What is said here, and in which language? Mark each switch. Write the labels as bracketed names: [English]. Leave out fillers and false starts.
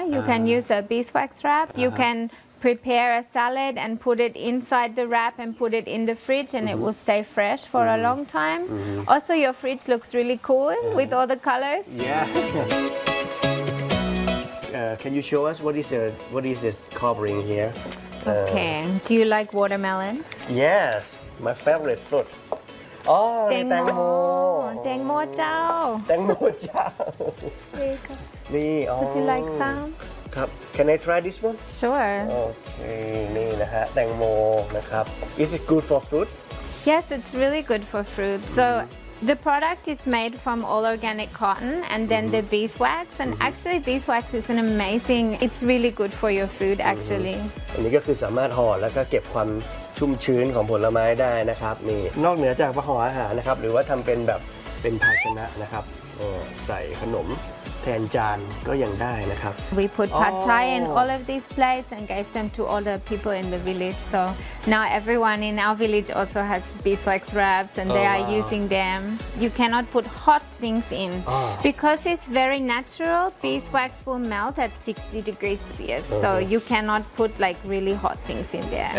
[English] You can use a beeswax wrap. Uh-huh. You can prepare a salad and put it inside the wrap and put it in the fridge and mm-hmm. it will stay fresh for mm-hmm. a long time. Mm-hmm. Also, your fridge looks really cool mm-hmm. with all the colors. Yeah. can you show us what is this covering here? Okay. Do you like watermelon? Yes, my favorite fruit. [Thai] Oh, แตงโมเจ้า แตงโมเจ้านี่อ๋อ [English] Would you like some? ครับ Can I try this one? Sure. Okay. [Thai] นี่นะฮะแตงโมนะครับ [English] Is it good for fruit? Yes, it's really good for fruit. So the product is made from all organic cotton and then mm-hmm. the beeswax. And mm-hmm. actually beeswax is an amazing, it's really good for your food actually. [Thai] Mm-hmm. อันนี้ก็คือสามารถห่อแล้วก็เก็บความชุ่มชื้นของผลไม้ได้นะครับนี่นอกเหนือจากห่ออาหารนะครับหรือว่าทำเป็นแบบเป็นภาชนะนะครับใส่ขนมแทนจานก็ยังได้นะครับ [English] We put pad thai in all of these plates and gave them to all the people in the village so now everyone in our village also has beeswax wraps and they are using them you cannot put hot things in because it's very natural beeswax will melt at 60 degrees Celsius so you cannot put like really hot things in there